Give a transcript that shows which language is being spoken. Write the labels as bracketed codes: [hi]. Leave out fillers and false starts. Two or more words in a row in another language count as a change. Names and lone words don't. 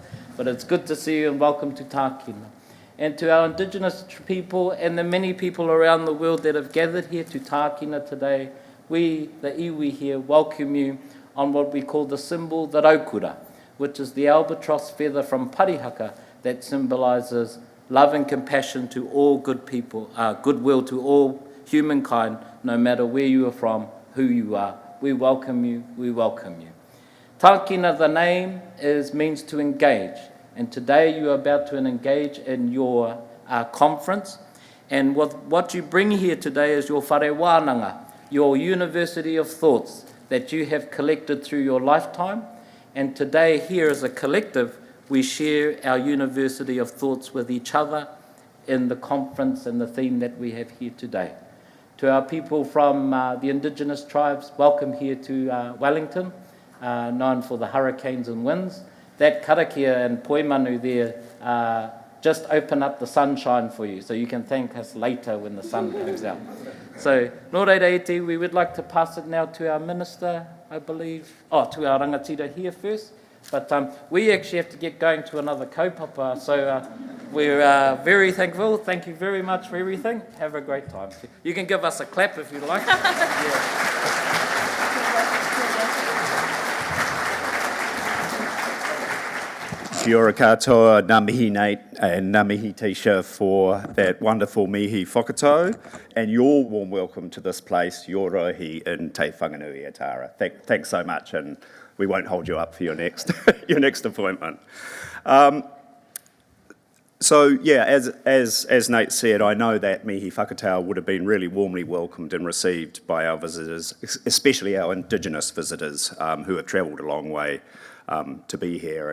[en] But it's good to see you and welcome to Tākina. And to our Indigenous people and the many people around the world that have gathered here to Tākina today, we, the iwi here, welcome you on what we call the symbol, the raukura, which is the albatross feather from Parihaka that symbolises love and compassion to all good people, goodwill to all humankind, no matter where you are from, who you are. We welcome you, we welcome you. Tākina, the name, means to engage. And today you are about to engage in your conference. And what you bring here today is your [mi] whare wānanga, [en] your university of thoughts that you have collected through your lifetime. And today, here as a collective, we share our university of thoughts with each other in the conference and the theme that we have here today. To our people from the Indigenous tribes, welcome here to Wellington, known for the hurricanes and winds. That karakia and poimanu there just open up the sunshine for you, so you can thank us later when the sun comes out. So, [mi] nō reira [en] we would like to pass it now to our Minister, I believe, to our rangatira here first. But we actually have to get going to another kaupapa, so we're very thankful. Thank you very much for everything. Have a great time. You can give us a clap if you like. [mi] Kia ora katoa, ngā mihi Nate and ngā mihi Tyshah [en] for that wonderful [mi] Mihi Whakatau, [en] and your warm welcome to this place, your rohi in Te Whanganui Atara. Thanks so much, and we won't hold you up for your next your next appointment. So yeah, as Nate said, I know that [mi] Mihi Whakatau [en] would have been really warmly welcomed and received by our visitors, especially our Indigenous visitors who have travelled a long way to be here.